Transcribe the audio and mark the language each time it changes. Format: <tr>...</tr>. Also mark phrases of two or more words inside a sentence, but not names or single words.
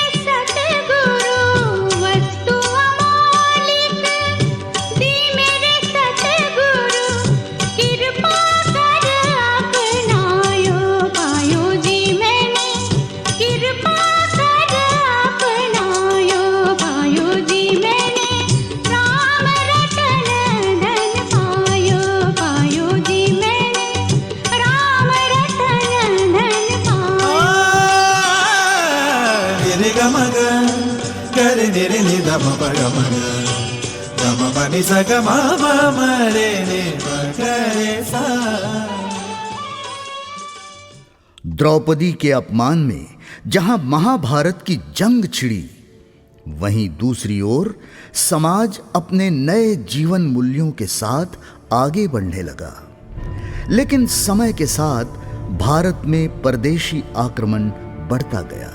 <hi>सतगुरु, वस्तु अमोलिक दी मेरे सतगुरु, कृपा कर अपनायो, पायो जी मैंने कृपा कर अपनायो, पायो जी मैंने राम रतन धन पायो, पायो जी मैंने राम रतन धन पायो। निरे ग म ग ग रे नि रे नि ध म प ग म ग ग म प नि सा ग म म म रे नि प ग रे सा। द्रौपदी के अपमान में जहां महाभारत की जंग छिड़ी, वहीं दूसरी ओर समाज अपने नए जीवन मूल्यों के साथ आगे बढ़ने लगा। लेकिन समय के साथ भारत में परदेशी आक्रमण बढ़ता गया।</hi>